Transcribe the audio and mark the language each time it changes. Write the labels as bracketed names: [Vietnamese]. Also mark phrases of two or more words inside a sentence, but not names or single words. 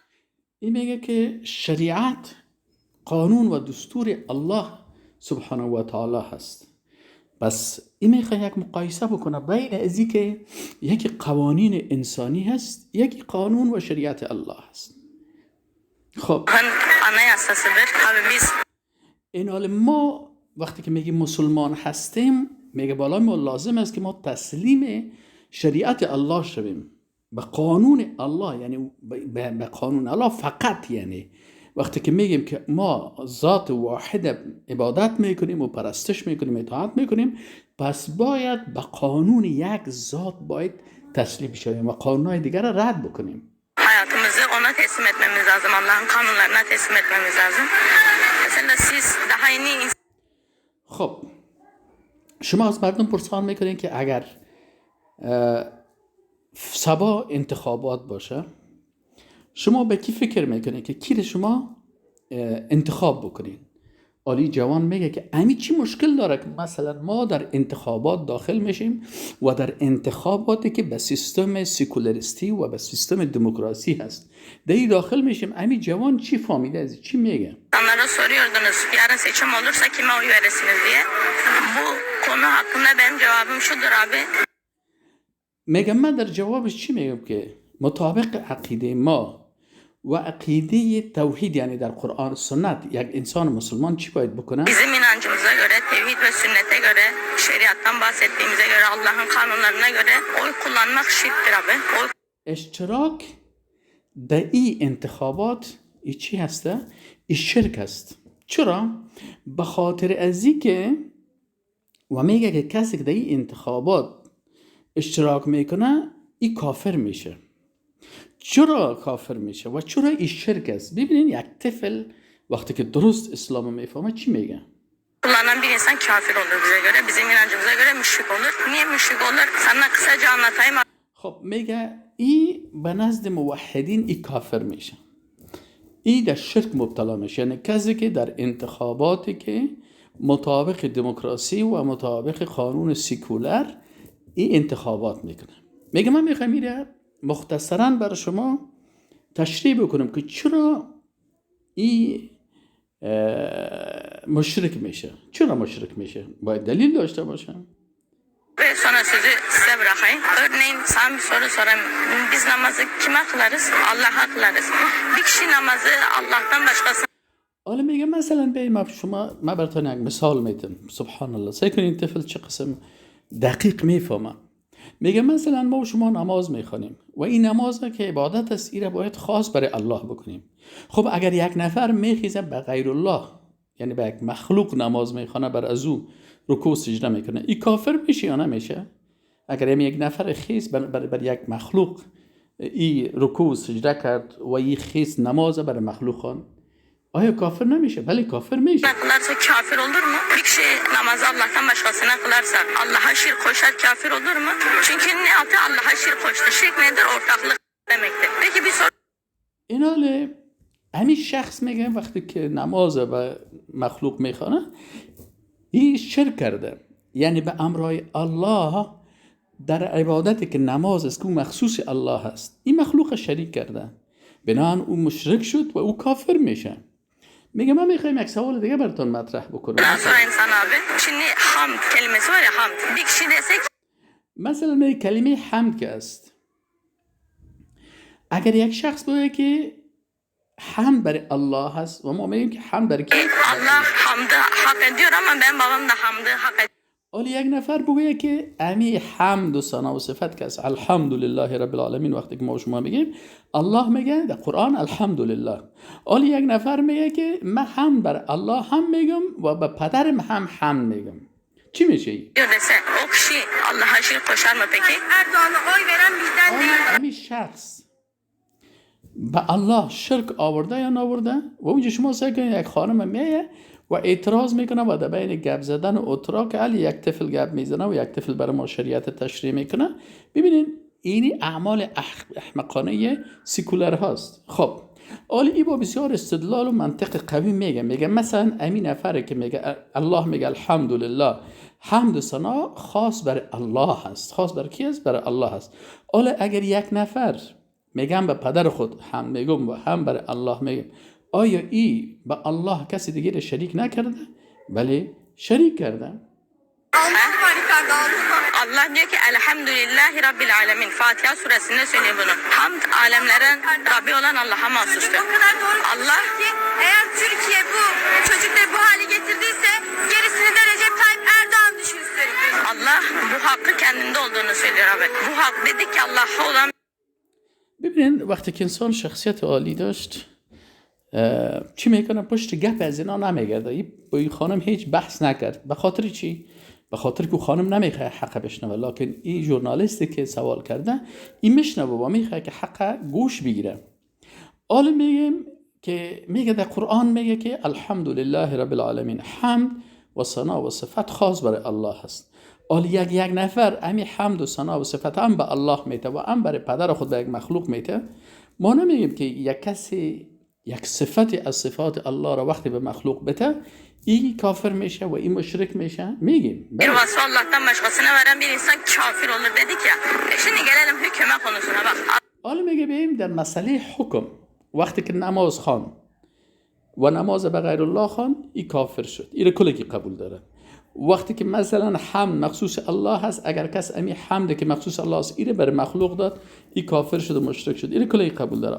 [Persian] این میگه که شریعت قانون و دستور الله [Arabic] سبحانه و تعالی [Persian] هست. پس این میخواه یک مقایسه بکنه بین ازی که یکی قوانین انسانی هست، یکی قانون و شریعت الله هست. خب [Turkish] Anayasasıdır. Tabii biz [Persian] این حال ما وقتی که میگیم مسلمان هستیم، میگه بالا ما لازم است که ما تسلیم شریعت الله شویم، به قانون الله، یعنی به قانون الله فقط. یعنی وقتی که میگیم که ما ذات واحد عبادت میکنیم و پرستش میکنیم، اطاعت میکنیم، پس باید به قانون یک ذات باید تسلیم شویم و قانونهای دیگر را رد بکنیم. [Turkish] hayatımızı ona teslim etmemiz lazım. Allah'ın kanunlarına teslim etmemiz lazım. Mesela siz daha yeni [Persian] خب شما از مردم پرسان میکنین که اگر سبا انتخابات باشه، شما به کی فکر میکنین که کی شما انتخاب بکنین؟ علی جوان میگه که امی چی مشکل داره که مثلا ما در انتخابات داخل میشیم و در انتخاباتی که به سیستم سیکولاریستی و به سیستم دموکراسی هست دی داخل میشیم. امی جوان چی فهمیده از چی میگه؟ [Turkish] insanlara soruyordunuz yarın seçim olursa kime oy verirsiniz diye. Bu konu hakkında benim cevabım şudur abi. [Persian] میگم من در جوابش چی میگم که مطابق عقیده ما و عقیده توحید، یعنی در قرآن و سنت، یک انسان مسلمان چی باید بکنه؟ [Turkish] Bizim inancımıza göre, tevhid ve sünnete göre, şeriattan bahsettiğimize göre, Allah'ın kanunlarına göre oy kullanmak şirktir abi. Oy [Persian] اشتراک در این انتخابات ای چی هسته؟ ای شرک است. چرا؟ به خاطر ازی که و میگه که کسی که در این انتخابات اشتراک میکنه ای کافر میشه. چرا کافر میشه و چرا ای شرک است؟ ببینین یک طفل وقتی که درست اسلام میفهمه چی میگه؟ [Turkish] kullanan bir insan kafir olur bize göre. Bizim inancımıza göre müşrik olur. Niye müşrik olur? Sana kısaca anlatayım. [Persian] خب میگه ای به نزد موحدین ای کافر میشه، ای در شرک مبتلا میشه. یعنی کسی که در انتخاباتی که مطابق دموکراسی و مطابق قانون سیکولر ای انتخابات میکنه. میگه من میخوام میره مختصرا برای شما تشریح بکنم که چرا ای مشرک میشه. چرا مشرک میشه؟ باید دلیل داشته باشه. [Turkish] Ve sonra sözü size bırakayım. Örneğin sana bir soru sorayım. Biz namazı kime kılarız? Allah'a kılarız. Bir kişi namazı Allah'tan başkasına [Persian] حالا میگه مثلا به شما من براتون یک مثال میتونم. [Arabic] سبحان الله، [Persian] سعی کنین طفل چه قسم دقیق میفهمه. میگه مثلا ما و شما نماز میخوانیم و این نماز که عبادت است، این را باید خاص برای الله بکنیم. خب اگر یک نفر میخیزه به غیر الله، یعنی به یک مخلوق نماز میخوانه، بر از او رکوع سجده میکنه، این کافر میشه یا نمیشه؟ اگر یک نفر خیز بر یک مخلوق این رکوع سجده کرد و این خیز نماز بر مخلوق خوان، آیا کافر نمیشه؟ بله کافر میشه. [Turkish] kılarsa kafir olur mu? Bir kişi namazı Allah'tan başkasına kılarsa Allah'a şirk koşar kafir olur mu? Çünkü ne yaptı? Allah'a şirk koştu. Şirk nedir? Ortaklık demektir. Peki bir soru [Persian] این حاله همین شخص میگه وقتی که نماز و مخلوق میخوانه این شرک کرده، یعنی به امرای الله در عبادتی که نماز است که مخصوص الله هست این مخلوق شریک کرده، بنابراین او مشرک شد و او کافر میشه. میگه من میخوایم یک سوال دیگه براتون مطرح بکنم. [Turkish] sorayım sana abi. Şimdi hamd kelimesi var ya hamd. Bir kişi desek [Persian] مثلا میگه کلمه حمد که است، اگر یک شخص بگه که حمد برای الله هست و ما میگیم که حمد برای کی؟ [Turkish] Allah hamdı hak ediyor ama benim babam da hamdı hak ediyor. [Persian] ولی یک نفر بگه که امی حمد و ثنا و صفت که است [Arabic] الحمدلله رب العالمین، [Persian] وقتی که ما شما میگیم الله میگه در قرآن الحمدلله. ولی یک نفر میگه که من حمد بر الله هم میگم و به پدرم هم حمد میگم، چی میشه؟ [Turkish] Diyor dese o kişi Allah'a şirk koşar mı peki? Erdoğan'a oy veren bizden değil. [Persian] امی شخص به الله شرک آورده یا نآورده؟ و اونجا شما سعی کنید یک خانم میه و اعتراض میکنه و در بین گپ زدن و اتراک علی یک طفل گپ میزنه و یک طفل برای ما شریعت تشریح میکنه. ببینین اینی اعمال احمقانه سیکولر هاست. خب حالا ای با بسیار استدلال و منطق قوی میگه مثلا امین نفره که میگه الله میگه الحمدلله، حمد و ثنا خاص برای الله هست. خاص برای کی است؟ برای الله هست. حالا اگر یک نفر میگم به پدر خود هم میگم و هم برای الله میگم، آیا ای به الله کسی دیگه شریک نکرده؟ بله شریک کرده. [Turkish] Allah diyor ki [Arabic] الحمد لله رب العالمين. [Turkish] Fatiha suresinde söylüyor bunu. Hamd alemlerin Rabbi olan Allah'a mahsustur. O kadar doğru Allah ki eğer Türkiye bu çocukları bu hale getirdiyse gerisini de Recep Tayyip Erdoğan düşünsün. Allah bu hakkı kendinde olduğunu söylüyor abi. Bu hak dedik ki Allah'a olan. [Persian] ببینید وقتی که انسان شخصیت عالی داشت چی میکنه؟ پشت گپ از اینا نمیگرده. با این خانم هیچ بحث نکرد. به خاطر چی؟ به خاطر که خانم نمیخواه حق بشنوه، لکن این ژورنالیستی که سوال کرده این میشنوه و میخواه که حق گوش بگیره. حالا میگیم که میگه در قرآن میگه که [Arabic] الحمدلله رب العالمین، [Persian] حمد و ثنا و صفت خاص برای الله هست. حالا یک نفر امی حمد و ثنا و صفت هم به الله میته و هم برای پدر خود به یک مخلوق میته. ما نمیگیم که یک کسی یک صفت از صفات الله را وقتی به مخلوق بته این کافر میشه و این مشرک میشه. میگیم [Turkish] Bir vasfı Allah'tan başkasına veren bir insan kafir olur dedik ya. Şimdi gelelim hüküme konusuna bak. [Persian] حالا میگه بیم در مسئله حکم، وقتی که نماز خوان و نماز به غیر الله خوان این کافر شد، این کلی که قبول داره. وقتی که مثلا حمد مخصوص الله هست، اگر کس امی حمد که مخصوص الله است این بر مخلوق داد این کافر شد و مشرک شد، این کلی قبول داره.